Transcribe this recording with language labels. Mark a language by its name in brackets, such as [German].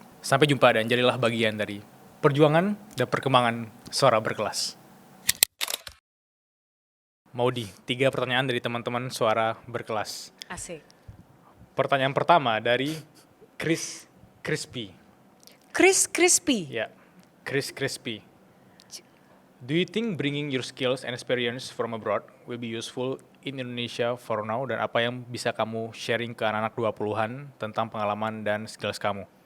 [Indonesian] Sampai jumpa dan jadilah bagian dari perjuangan dan perkembangan Suara Berkelas. Maudi, 3 pertanyaan dari teman-teman Suara Berkelas. Asik. Pertanyaan pertama dari Chris Crispy. Chris Crispy? Ya, Chris Crispy. [English] Do you think bringing your skills and experience from abroad will be useful in Indonesia for now? [Indonesian] Dan apa yang bisa kamu sharing ke anak-anak 20-an tentang pengalaman dan skills kamu?